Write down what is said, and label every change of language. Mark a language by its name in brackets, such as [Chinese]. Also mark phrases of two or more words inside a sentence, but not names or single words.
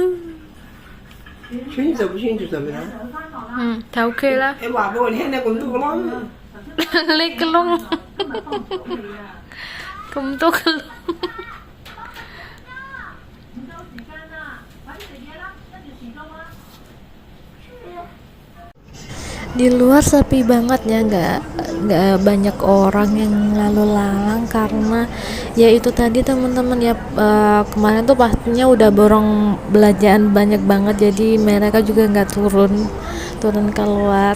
[Cantonese] 穿就不穿就得啦。頭盔啦。你話俾我聽咧，咁多個窿。呢個窿。咁多個窿。唔夠時間啦，快啲食嘢啦，跟住遲到啊！ [Indonesian] Di luar sepi banget ya, nggak banyak orang yang lalu lalang karena ya itu tadi teman-teman ya, kemarin tuh pastinya udah borong belanjaan banyak banget, jadi mereka juga nggak turun keluar.